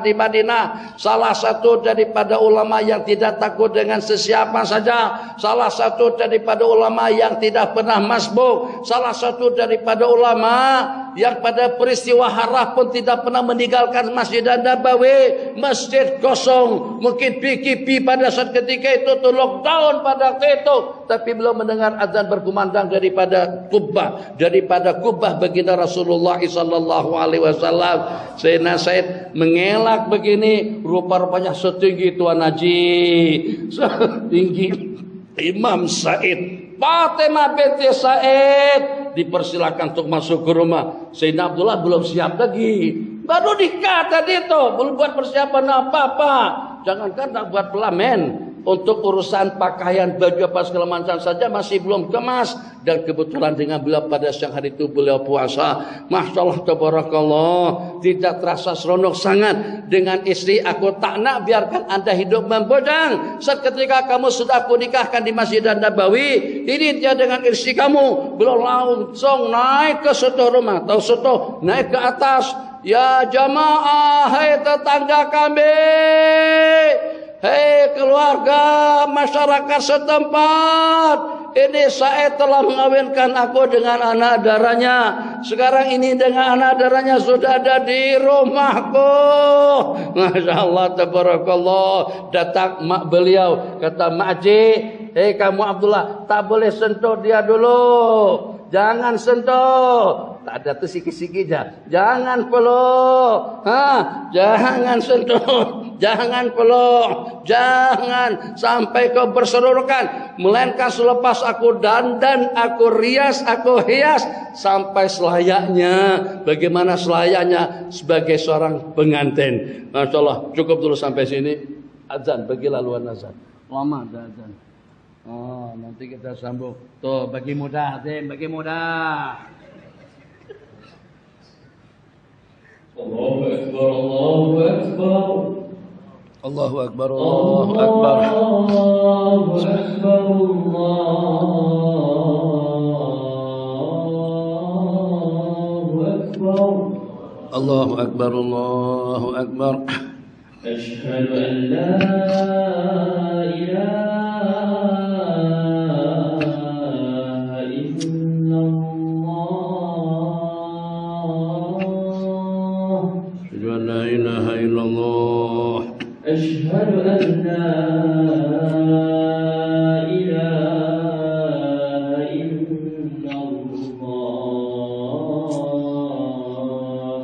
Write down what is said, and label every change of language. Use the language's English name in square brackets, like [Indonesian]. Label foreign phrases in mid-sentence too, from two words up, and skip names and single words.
[Malay] di Madinah, salah satu daripada ulama yang tidak takut dengan sesiapa saja, salah satu daripada ulama yang tidak pernah masbuk, salah satu daripada ulama yang pada peristiwa harah pun tidak pernah meninggalkan Masjid Nabawi, masjid kosong, mungkin PKP pada saat ketika itu tuh lockdown pada waktu itu, tapi belum mendengar azan berkumandang daripada kubah baginda Rasulullah [Arabic] صلى الله عليه وسلم. [Malay] Sayyidina Said mengelak begini, rupa-rupanya setinggi Tuan Haji, setinggi Imam Said. Fatimah binti Said dipersilakan untuk masuk ke rumah. Sayyidina Abdullah belum siap lagi, baru nikah tadi itu, belum buat persiapan apa-apa. Jangankan tak buat pelamen, untuk urusan pakaian, baju apa segala macam saja masih belum kemas. Dan kebetulan dengan beliau pada siang hari itu beliau puasa, [Arabic] ما شاء الله تبارك الله, [Malay] tidak terasa seronok sangat dengan istri. Aku tak nak biarkan anda hidup membojang. Seketika kamu sudah aku nikahkan di Masjid Nabawi, ini dia dengan istri kamu. Beliau langsung naik ke suatu rumah, tahu suatu, naik ke atas. [Arabic] يا جماعة, [Malay] hai tetangga kami, hei keluarga masyarakat setempat, ini Said telah mengawinkan aku dengan anak darahnya. Sekarang ini dengan anak darahnya sudah ada di rumahku. [Arabic] ما شاء الله تبارك الله. [Malay] Datang mak beliau, kata Mak Haji, hei kamu Abdullah, tak boleh sentuh dia dulu, jangan sentuh. Tak ada tuh siki-siki aja. Jangan peluk. Jangan sentuh. Jangan peluk. Jangan sampai kau berserurukan. Melainkan selepas aku dandan, aku rias, aku hias. Sampai selayaknya. Bagaimana selayaknya sebagai seorang pengantin. [Arabic] ما شاء الله. [Malay] Cukup dulu sampai sini. Azan. Bagi laluan azan. Lama ada azan. Oh, nanti kita sambung. Tuh, bagi mudah. Bagi mudah. [Arabic] الله أكبر، الله أكبر. الله أكبر، الله أكبر. الله أكبر، الله أكبر. الله أكبر، الله أكبر. أشهد أن لا إله أشهد أن لا إله إلا الله